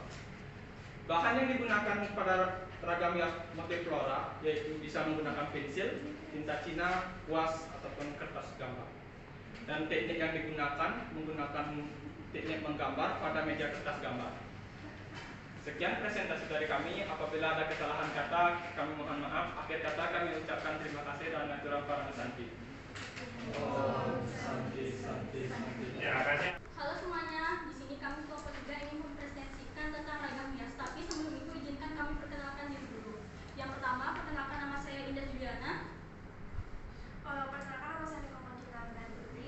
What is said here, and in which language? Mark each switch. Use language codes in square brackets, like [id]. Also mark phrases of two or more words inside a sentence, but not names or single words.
[id] Bahan yang digunakan pada ragam hias motif flora yaitu bisa menggunakan pensil, tinta Cina, kuas ataupun kertas gambar. Dan teknik yang digunakan menggunakan teknik menggambar pada meja kertas gambar. Sekian presentasi dari kami. Apabila ada kesalahan kata, kami mohon maaf. Akhir kata kami ucapkan terima kasih dan aturang para santi. Ya, kasih. Halo semuanya, di sini kami kelompok 3 ingin mempresentasikan tentang ragam hias. Tapi sebelum itu izinkan kami perkenalkan diri dulu. Yang pertama, perkenalkan nama saya Indah Juliana. Perkenalkan nama saya Niko Moncinta dan Putri.